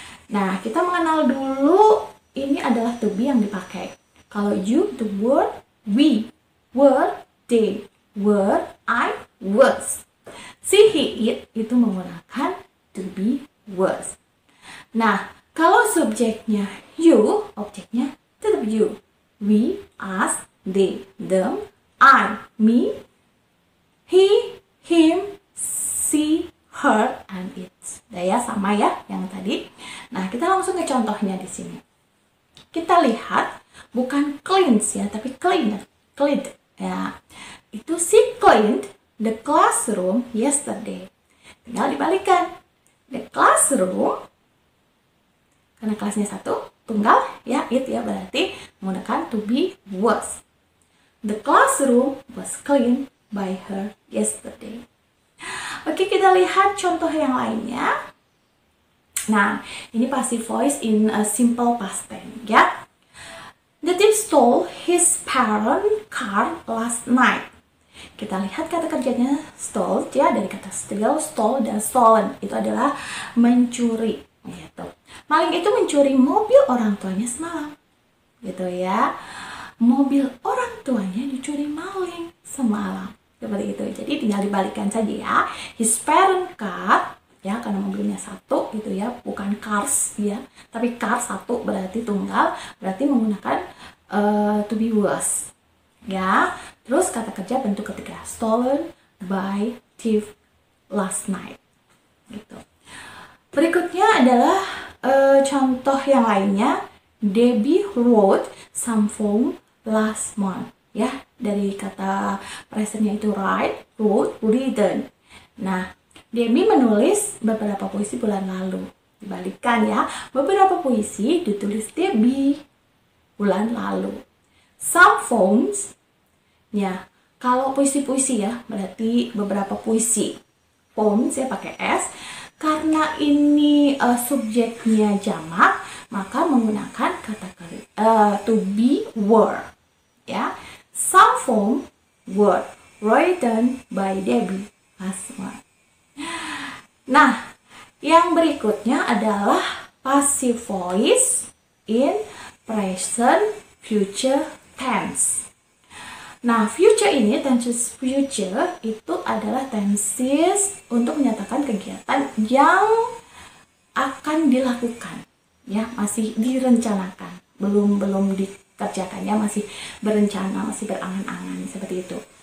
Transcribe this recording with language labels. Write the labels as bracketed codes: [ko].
[id] Nah, kita mengenal dulu ini adalah to be yang dipakai. Kalau you, the word, we, were, they, were, I, was. She, he, it itu menggunakan to be, was. Nah, kalau subjeknya you, objeknya tetap you. [en] We, us, they, them, I, me, he, him, she, her, and it. [id] Ya, sama ya yang tadi. Nah, kita langsung ke contohnya di sini. Kita lihat bukan cleans ya, tapi cleaned ya. [en] Itu she cleaned the classroom yesterday. [id] Tinggal dibalikan. The classroom, karena kelasnya satu, tunggal ya, it ya, berarti menggunakan to be was. [en] The classroom was cleaned by her yesterday. [id] Oke, kita lihat contoh yang lainnya. [en] Nah, ini passive voice in a simple past tense ya. The thief stole his parent car last night. [id] Kita lihat kata kerjanya stole ya, dari kata steal, stole, dan stolen. Itu adalah mencuri gitu. Maling itu mencuri mobil orang tuanya semalam. Gitu ya. Mobil orang tuanya dicuri maling semalam. Seperti itu. Jadi tinggal dibalikan saja ya. His parent car ya, karena mobilnya satu gitu ya, bukan cars ya. Tapi car satu berarti tunggal, berarti menggunakan to be was. Ya, terus kata kerja bentuk ketiga, [en] stolen by thief last night. [id] Gitu. Berikutnya adalah contoh yang lainnya. [en] Debbie wrote some poem last month. [id] Ya, dari kata presentnya itu write, wrote, written. Nah, Debbie menulis beberapa puisi bulan lalu. Dibalikkan ya, beberapa puisi ditulis Debbie bulan lalu. Some poems, ya, kalau puisi-puisi ya, berarti beberapa puisi. Poems ya pakai S. Karena ini subjeknya jamak, maka menggunakan kata to be were. [en] Ya, some poem were written by Debbie last month. Nah, yang berikutnya adalah passive voice in present future tense. [id] Nah, future ini, tenses future itu adalah tenses untuk menyatakan kegiatan yang akan dilakukan, ya, masih direncanakan, belum dikerjakan, ya, masih berencana, masih berangan-angan seperti itu.